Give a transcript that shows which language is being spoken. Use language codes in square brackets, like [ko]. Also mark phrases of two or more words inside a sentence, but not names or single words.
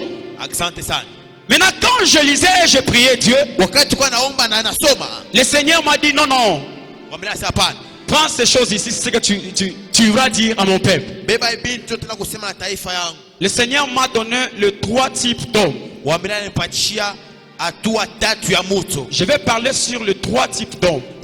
[sw] Asante sana. [fr] Maintenant, quand je lisais et je priais Dieu, [sw] Wakati kwa naomba na nasoma, [fr] le Seigneur m'a dit non, non. [sw] wamela hapana. [fr] Prends ces choses ici, c'est ce que tu vas dire à mon peuple. Le Seigneur m'a donné les 3 types d'hommes. Je vais parler sur les 3 types d'hommes.